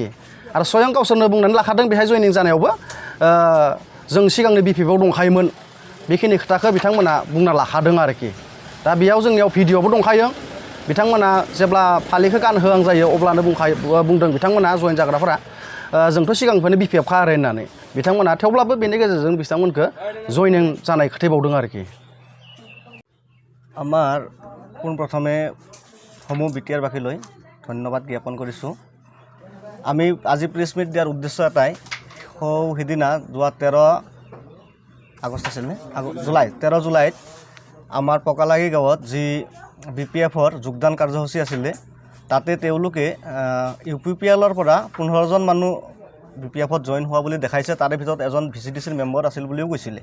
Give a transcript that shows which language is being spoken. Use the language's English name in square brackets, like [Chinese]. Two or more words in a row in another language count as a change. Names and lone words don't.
[Bodo] आरो स्वयं गावसोरनो बुंनानै लाखादों बेहाय जयनिं जानायावबो जों सिगांनो बिपिएफआव दंखायोमोन, बेखिनि खोथाखौ बिथांमोना बुंना लाखादों आरोखि। दा बेयाव जोंनियाव भिडिअ'बो दंखायो, बिथांमोना जेब्ला फालिखौ गानहोहां जायो अब्लानो बुंदों बिथांमोना जइन जाग्राफोरा जोंथ' सिगांनिफ्रायनो बिपिएफखा आरो होननानै बिथांमोना, थेवब्लाबो बेनि गेजेरजों बिथांमोनखौ जयनिं जानाय खोथायबावदों आरोखि। [Assamese] আমাৰ পোনপ্ৰথমে সমূহ বিটিআৰবাসীলৈ ধন্যবাদ জ্ঞাপন কৰিছোঁ। আমি আজি [English] press meet [Assamese] দিয়াৰ উদ্দেশ্য এটাই, সিদিনা যোৱা 13 আগষ্ট আছিল নে, 13 জুলাইত আমাৰ পকালাগি গাঁৱত যি বিপিএফৰ যোগদান কাৰ্যসূচী আছিলে তাতে তেওঁলোকে ইউপিপিএলৰ পৰা 15জন মানুহ বিপিএফত জইন হোৱা বুলি দেখাইছে, তাৰে ভিতৰত এজন ভিচিডিচিৰ মেম্বাৰ আছিল বুলিও কৈছিলে।